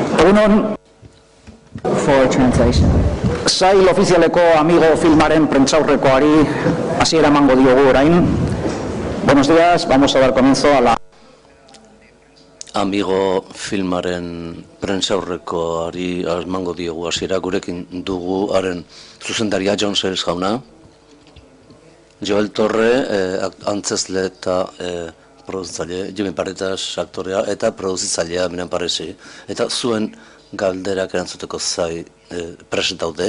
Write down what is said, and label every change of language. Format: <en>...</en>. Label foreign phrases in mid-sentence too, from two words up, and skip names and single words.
<eu>Egunon,</eu> <en>For translation.</en> <eu>sail ofizialeko Amigo filmaren prentsaurrekoari hasiera emango diogu orain.</eu> <es>Buenos días, vamos a dar comienzo a la...</es> <eu>Amigo filmaren prentsaurrekoari emango diogu hasiera, gurekin dugu haren zuzendaria John Sayles jauna, Joel Torre, antzezle eta produzitzaile, Jimmy Paretas aktorea eta produzitzailea Miren Paresi, eta zuen galderak erantzuteko zai prest daude.</eu>